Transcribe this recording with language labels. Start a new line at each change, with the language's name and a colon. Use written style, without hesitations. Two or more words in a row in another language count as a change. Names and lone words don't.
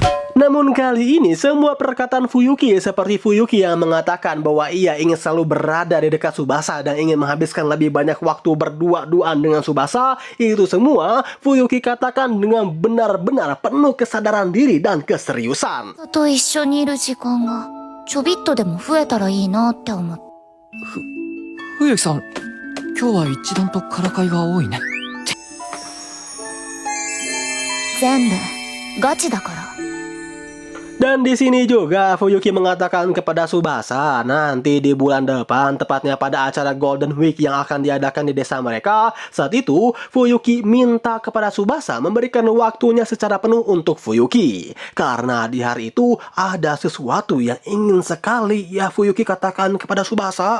Indonesian: Namun kali ini semua perkataan Fuyuki seperti Fuyuki yang mengatakan bahwa ia ingin selalu berada di dekat Tsubasa dan ingin menghabiskan lebih banyak waktu berdua-duaan dengan Tsubasa, itu semua Fuyuki katakan dengan benar-benar penuh kesadaran diri dan keseriusan.
Japanese: と一緒にいる時間がちょびっとでも増えたらいいなって思って。冬木さん、今日は一段とからかいが多いね。全部ガチだから。
Indonesian: Dan di sini juga Fuyuki mengatakan kepada Tsubasa nanti di bulan depan, tepatnya pada acara Golden Week yang akan diadakan di desa mereka. Saat itu Fuyuki minta kepada Tsubasa memberikan waktunya secara penuh untuk Fuyuki, karena di hari itu ada sesuatu yang ingin sekali ya Fuyuki katakan kepada Tsubasa.